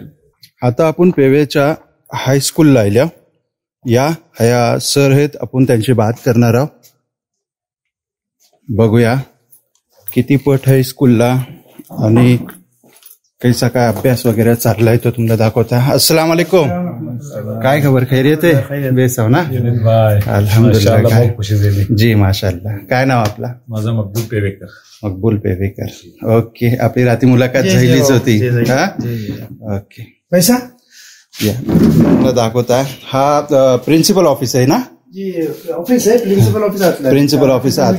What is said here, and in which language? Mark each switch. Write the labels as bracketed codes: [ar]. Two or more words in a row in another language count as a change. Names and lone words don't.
[mr] आता आपण पेव्याच्या हायस्कूलला आल्या। या सर आहेत, आपण त्यांची बात करणार आहोत। बघूया किती पट आहे स्कूलला आणि कैसा काय अभ्यास वगैरे चाललाय तो तुम्हाला दाखवता। [ar] السلام عليكم, [mr] काय खबर? खैरियत आहे? बेस हो ना? [ar] الحمد لله، जी ما شاء الله। [mr] काय नाव आपला? माझा मकबूल पेवेकर। मकबूल पेवेकर, ओके। आपली रात्री मुलाखत झालीच होती। हा, ओके। पैसा या दाखवता। हा [en] principal office [mr] आहे ना? ऑफिस आहे, [en] principal office [mr] आहे।